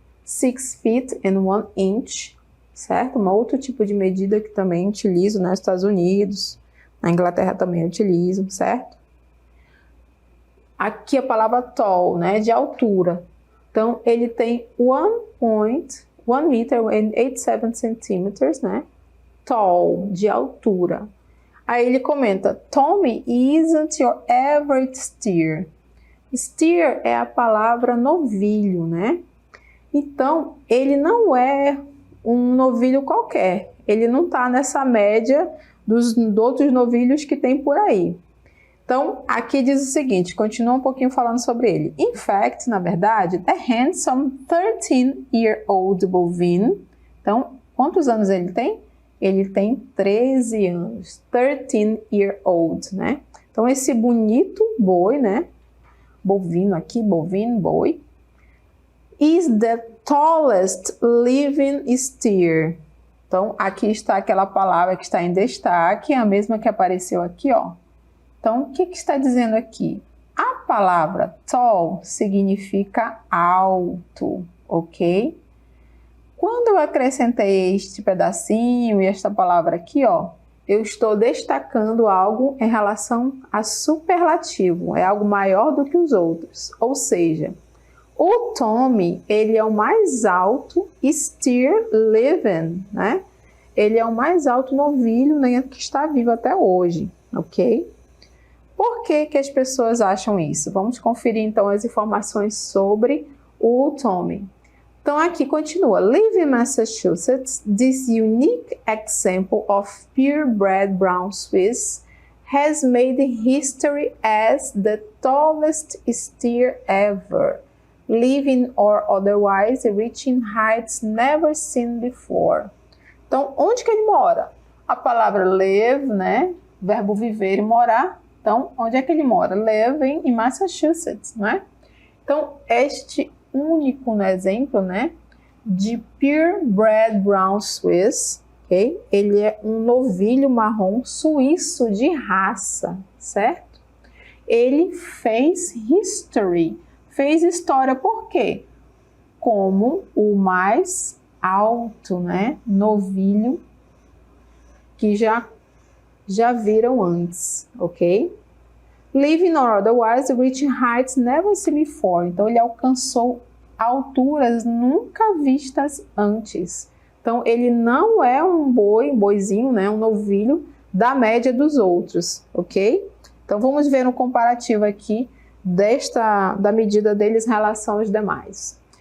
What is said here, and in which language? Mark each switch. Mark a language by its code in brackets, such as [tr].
[en] 6 feet and 1 inch, [pt] certo? Um outro tipo de medida que também utilizo nos Estados Unidos, na Inglaterra também utilizo, certo? Aqui a palavra tall, né? De altura. Então, ele tem [en] 1 meter and 87 centimeters, [pt] né? Tall, de altura. Aí ele comenta, [en] Tommy isn't your average steer. [pt] Steer é a palavra novilho, né? Então, ele não é um novilho qualquer. Ele não está nessa média dos outros novilhos que tem por aí. Então, aqui diz o seguinte, continua um pouquinho falando sobre ele. [en] In fact, [pt] na verdade, [en] the handsome 13-year-old bovine. [pt] Então, quantos anos ele tem? Ele tem 13 anos. 13-year-old, né? Então, esse bonito boi, né? Bovino aqui, bovino, boi. [en] Is the tallest living steer. [pt] Então, aqui está aquela palavra que está em destaque, a mesma que apareceu aqui, ó. Então, o que está dizendo aqui? A palavra tall significa alto, ok? Quando eu acrescentei este pedacinho e esta palavra aqui, ó, eu estou destacando algo em relação a superlativo, é algo maior do que os outros. Ou seja, o Tommy, ele é o mais alto steer living, né? Ele é o mais alto novilho, né, que está vivo até hoje, ok? Por que que as pessoas acham isso? Vamos conferir então as informações sobre o Tommy. Então aqui continua. [en] Live in Massachusetts, this unique example of purebred brown Swiss has made history as the tallest steer ever, living or otherwise reaching heights never seen before. [pt] Então, onde que ele mora? A palavra live, né? Verbo viver e morar. Então, onde é que ele mora? Live em Massachusetts, né? Então, este único exemplo, né, de [en] purebred brown Swiss, [pt] ok? Ele é um novilho marrom suíço de raça, certo? Ele fez history, fez história por quê? Como o mais alto, né, novilho que já viram antes, ok? [en] Living or otherwise, reaching heights never seen before. [pt] Então, ele alcançou alturas nunca vistas antes. Então, ele não é um boizinho, né? Um novilho da média dos outros, ok? Então, vamos ver um comparativo aqui da medida deles em relação aos demais.